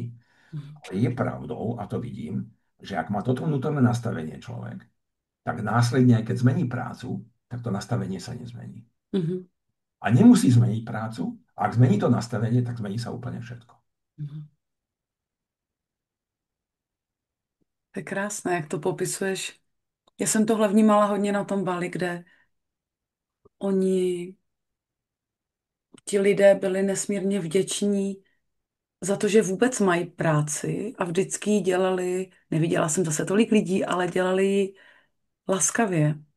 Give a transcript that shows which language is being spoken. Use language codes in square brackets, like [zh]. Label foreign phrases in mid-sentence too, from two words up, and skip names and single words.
[sk] Mhm. Ale je pravdou, a to vidím, že ak má toto vnútorné nastavenie človek, tak následne, aj keď zmení prácu, tak to nastavenie sa nezmení. Mhm. A nemusí zmeniť prácu, a ak zmení to nastavenie, tak zmení sa úplne všetko. Mhm. [cs] To je krásné, jak to popisuješ. Já jsem tohle vnímala hodně na tom Bali, kde oni, ti lidé byli nesmírně vděční za to, že vůbec mají práci a vždycky ji dělali, neviděla jsem zase tolik lidí, ale dělali ji laskavě.